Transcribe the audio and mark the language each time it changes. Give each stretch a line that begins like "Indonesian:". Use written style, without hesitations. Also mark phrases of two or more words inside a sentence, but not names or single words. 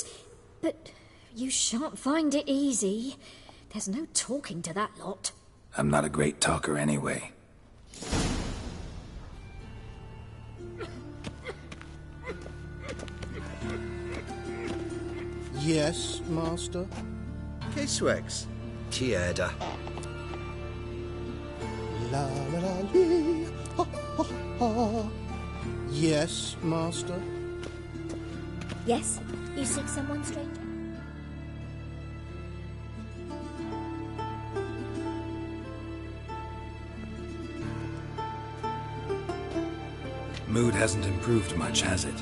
English: But you shan't find it easy. There's no talking to that lot. I'm not a great talker anyway. Yes, Master? Kiswex. Tierda. La la la lee, ha ha ha. Yes, Master? Yes? You seek someone, stranger? Mood hasn't improved much, has it?